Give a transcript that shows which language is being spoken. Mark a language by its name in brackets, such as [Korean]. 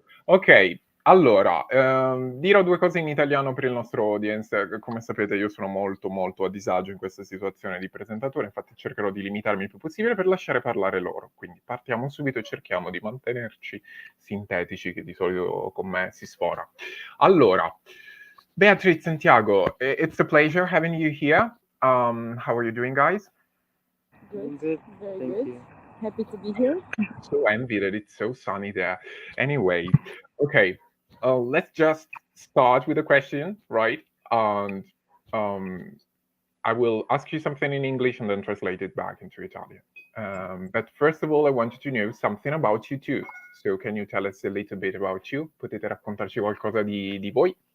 [Italian] Ok, allora, dirò due cose in italiano per il nostro audience. Come sapete io sono molto a disagio in questa situazione di presentatore, infatti cercherò di limitarmi il più possibile per lasciare parlare loro. Quindi partiamo subito e cerchiamo di mantenerci sintetici, che di solito con me si sfora. [English] Allora, Beatrice and Tiago, it's a pleasure having you here. How are you doing, guys? Doing good. Thank you. Happy to be here. So envy that it's so sunny there. Anyway, okay, let's just start with a question, right? And I will ask you something in English and then translate it back into Italian. But first of all, I wanted to know something about you too. So can you tell us a little bit about you? [Italian] Potete raccontarci qualcosa di voi?